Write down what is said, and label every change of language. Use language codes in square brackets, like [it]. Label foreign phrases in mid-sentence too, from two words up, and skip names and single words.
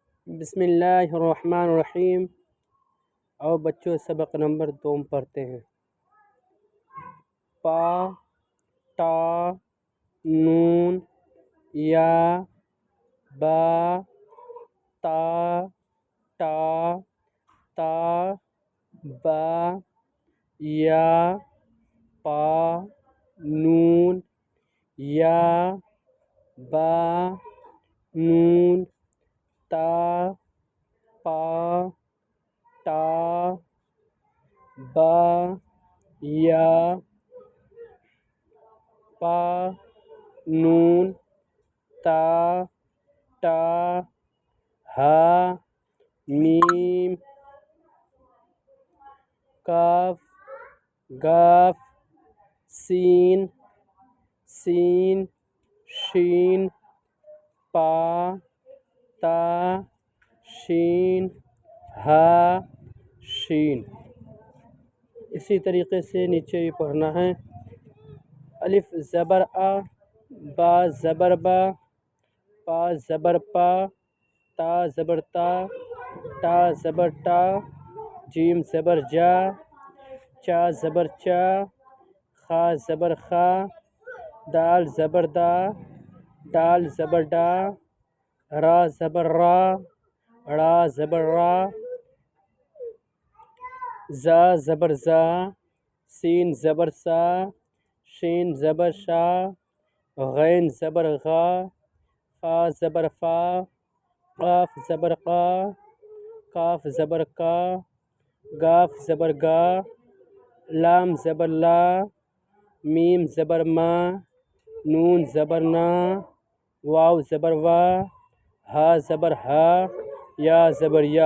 [ur] بسم اللہ الرحمن الرحیم۔ اور بچوں سبق نمبر 2 پڑھتے ہیں۔ پا تا نون یا با تا ٹا تا با یا پا نون یا با نون تا پا تا با یا پا نون تا ٹا ہا میم کاف گاف سین سین شین پا تا شین ہا شین۔ اسی طریقے سے نیچے بھی پڑھنا ہے۔ الف زبر آ، با زبر با، پا زبر پا، تا زبر تا، ٹا زبر ٹا، جیم زبر جا، چا زبر چا، خا زبر خا، دال زبر دا، ڈال زبر ڈا، را زبر را، ڑا زبر را، زا زبر زا، سین زبر سا، شین زبر شا، غین زبر غا، فا زبر فا، قاف زبر قا، کاف زبر کا، گاف زبر گا، لام زبر لا، میم زبر ما، نون زبر نا، واو زبر وا، ہا زبر ہا، یا زبر یا۔